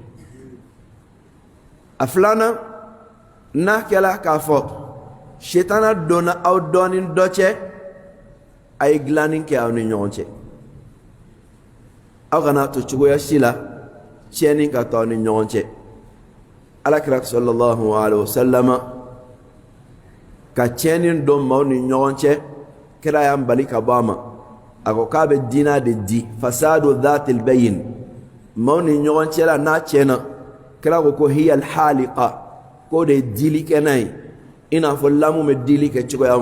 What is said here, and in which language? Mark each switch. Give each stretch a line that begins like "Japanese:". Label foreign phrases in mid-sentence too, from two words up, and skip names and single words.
Bambara: a filanan n'a kɛla k'a fɔ sitana donna aw dɔ ni dɔ cɛ a ye dilanni kɛ aw ni ɲɔgɔn cɛ aw kana to cogoya si la tiɲɛni ka to aw ni ɲɔgɔn cɛ alakira
Arabic: صلى الله عليه وسلم
Bambara: ka tiɲɛni don maaw ni ɲɔgɔn cɛ kira y'an bali ka bɔ a ma a ko k'a bɛ diina de di
Arabic: فساد ذات البين
Bambara: maaw ni ɲɔgɔn cɛ la n'a tiɲɛna kira ko
Arabic: هي الحالقة
Bambara: k'o de ye dili kɛnɛ ye i n'a fɔ lamu bɛ dili kɛ cogoya mun